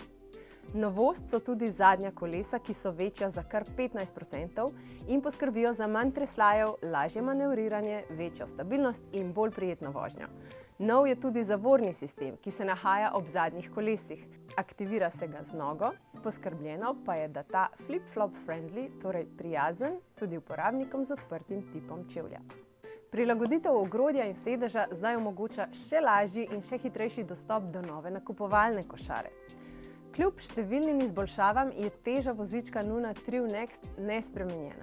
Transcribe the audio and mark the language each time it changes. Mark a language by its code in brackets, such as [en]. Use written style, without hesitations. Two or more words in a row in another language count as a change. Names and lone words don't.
[sl] Novost so tudi zadnja kolesa, ki so večja za kar 15% in poskrbijo za manj tresljajev, lažje manevriranje, večjo stabilnost in bolj prijetno vožnjo. Nov je tudi zavorni sistem, ki se nahaja ob zadnjih kolesih. Aktivira se ga z nogo, poskrbljeno pa je, da ta [en] flip-flop friendly, [sl] torej prijazen tudi uporabnikom z odprtim tipom čevlja. Prilagoditev ogrodja in sedeža zdaj omogoča še lažji in še hitrejši dostop do nove nakupovalne košare. Kljub številnim izboljšavam je teža vozička Nuna Trio Next nespremenjena.